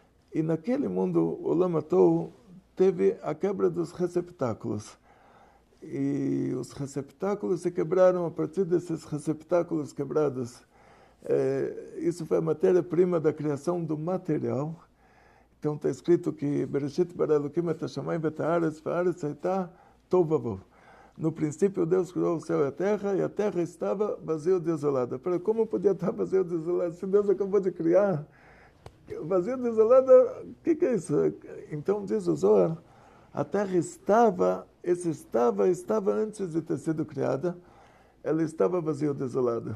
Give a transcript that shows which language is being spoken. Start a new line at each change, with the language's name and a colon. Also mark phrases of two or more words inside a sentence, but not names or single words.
Portuguese: E naquele mundo, o Lama Tou teve a quebra dos receptáculos. E os receptáculos se quebraram. A partir desses receptáculos quebrados, isso foi a matéria-prima da criação do material. Então está escrito que
Hebrew: בראשית ברא אלהים את השמים ואת הארץ והארץ היתה תהו ובהו.
Portuguese: No princípio, Deus criou o céu e a terra estava vazia e desolada. Para como podia estar vazia e desolada? Se Deus acabou de criar, vazia e desolada, o que é isso? Então diz o Zohar, a terra estava antes de ter sido criada, ela estava vazia e desolada.